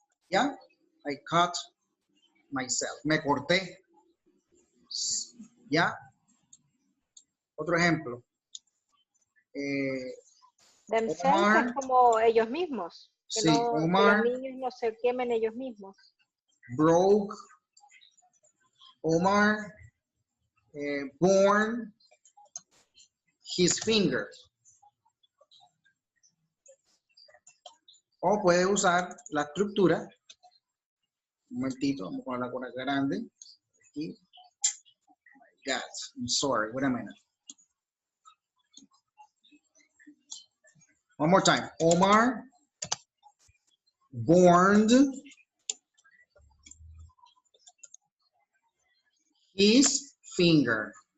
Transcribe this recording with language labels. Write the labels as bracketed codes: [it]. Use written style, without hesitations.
[es] ¿Ya? [en] I cut myself. [es] Me corté. ¿Ya? Otro ejemplo. [en] Themselves Omar, [es] es como ellos mismos. Que, sí, no, Omar que los niños no se quemen ellos mismos. [en] broke. Omar burned his fingers. [es] O puede usar la estructura. Un momentito, vamos a ponerla con la grande. Aquí. [en] Oh my God, I'm sorry, wait a minute. One more time. Omar burned his finger.